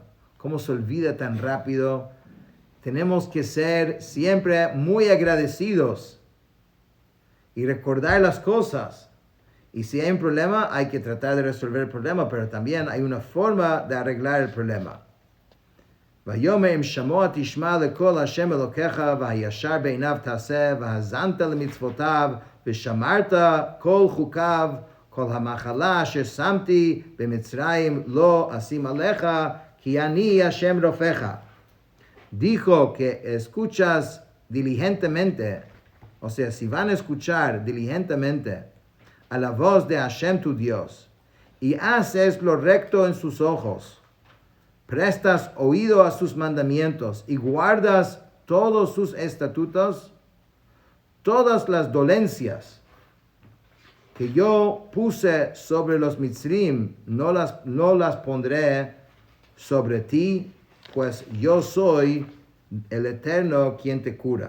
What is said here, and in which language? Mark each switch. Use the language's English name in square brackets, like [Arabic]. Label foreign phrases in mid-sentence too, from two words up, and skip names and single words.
[Spanish] Cómo se olvida tan rápido. Tenemos que ser siempre muy agradecidos y recordar las cosas. Y si hay un problema, hay que tratar de resolver el problema, pero también hay una forma de arreglar el problema. [Hebrew] ויאמר אם שמוע תשמע לקול השם אלוקיך והישר בעיניו תעשה והאזנת למצוותיו ושמרת כל חוקיו כל המחלה אשר שמתי במצרים לא אשים עליך כי אני השם רופאך. [Spanish] Dijo que escuchas diligentemente, o sea, si van a escuchar diligentemente a la voz de Hashem tu Dios y haces lo recto en sus ojos, prestas oído a sus mandamientos y guardas todos sus estatutos, todas las dolencias que yo puse sobre los Mitzrim, no las pondré sobre ti, pues yo soy el Eterno quien te cura.